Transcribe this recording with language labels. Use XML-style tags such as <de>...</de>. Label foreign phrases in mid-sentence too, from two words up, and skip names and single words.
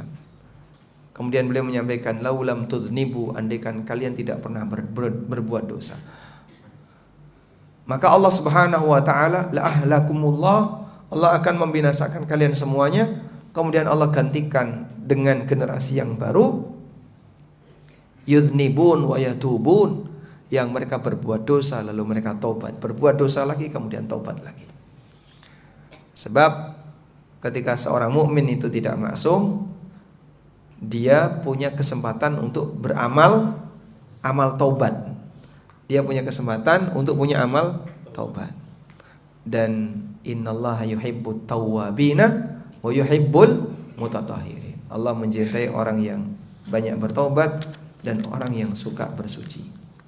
<id>Kemudian beliau menyampaikan,</id> <ar>لو لم تذنبوا,</ar> <id>andaikan kalian tidak pernah berbuat dosa, maka Allah</id> <ar>سبحانه وتعالى لأهلككم الله,</ar> <id>Allah akan membinasakan kalian semuanya. Kemudian Allah gantikan dengan generasi yang baru,</id> <ar>يذنبون ويتوبون,</ar> <id>yang mereka berbuat dosa lalu mereka taubat, berbuat dosa lagi kemudian taubat lagi. Sebab ketika seorang mukmin itu tidak maksum, dia punya kesempatan untuk beramal amal taubat. Dia punya kesempatan untuk punya amal taubat.</id> <ar>Dan إن الله يحب التوابين ويحب المتطهرين.</ar> <id>Allah mencintai orang yang banyak bertaubat dan orang yang suka bersuci.</id>